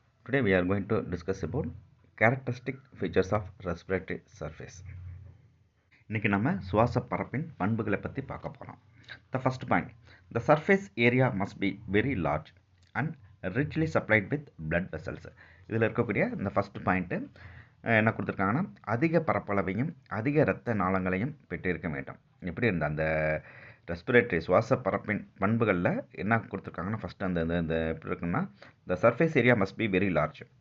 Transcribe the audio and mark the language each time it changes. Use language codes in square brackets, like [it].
[en] Today we are going to discuss about characteristic features of respiratory surface. [ta] இன்னைக்கு நம்ம சுவாச பரப்பின் பண்புகளை பற்றி பார்க்க போகிறோம். [en] The first point, the surface area must be very large and richly supplied with blood vessels. [ta] இதில் இருக்கக்கூடிய இந்த ஃபர்ஸ்ட் பாயிண்ட்டு என்ன கொடுத்துருக்காங்கன்னா, அதிக பரப்பளவையும் அதிக இரத்த நாளங்களையும் பெற்றிருக்க வேண்டும். எப்படி இருந்த அந்த ரெஸ்பிரேட்டரி சுவாச பரப்பின் பண்புகளில் என்ன கொடுத்துருக்காங்கன்னா, ஃபஸ்ட்டு அந்த எப்படி இருக்குன்னா, [en] The surface area must be very large.